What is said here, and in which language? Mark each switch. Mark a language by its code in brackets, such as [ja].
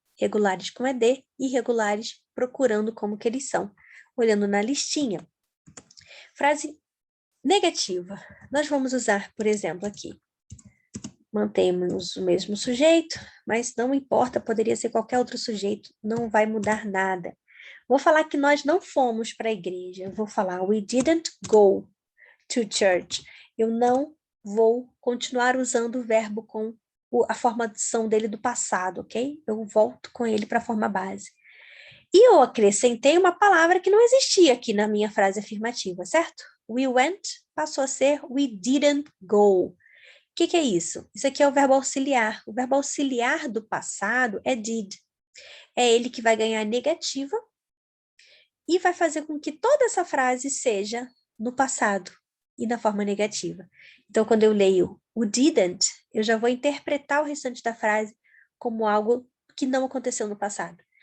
[pt] Regulares com ed, irregulares procurando como que eles são, olhando na listinha. Frase negativa. Nós vamos usar, por exemplo, aqui. Mantemos o mesmo sujeito, mas não importa, poderia ser qualquer outro sujeito, não vai mudar nada. Vou falar que nós não fomos para a igreja. Vou falar [en] we didn't go to church. [pt] Eu não vou continuar usando o verbo com a formação dele do passado, ok? Eu volto com ele para a forma base. E eu acrescentei uma palavra que não existia aqui na minha frase afirmativa, certo? [en] We went [pt] passou a ser [en] we didn't go. [pt] O que é isso? Isso aqui é o verbo auxiliar. O verbo auxiliar do passado é did. É ele que vai ganhar negativa e vai fazer com que toda essa frase seja no passado e na forma negativa. Então, quando eu leio o didn't, eu já vou interpretar o restante da frase como algo que não aconteceu no passado.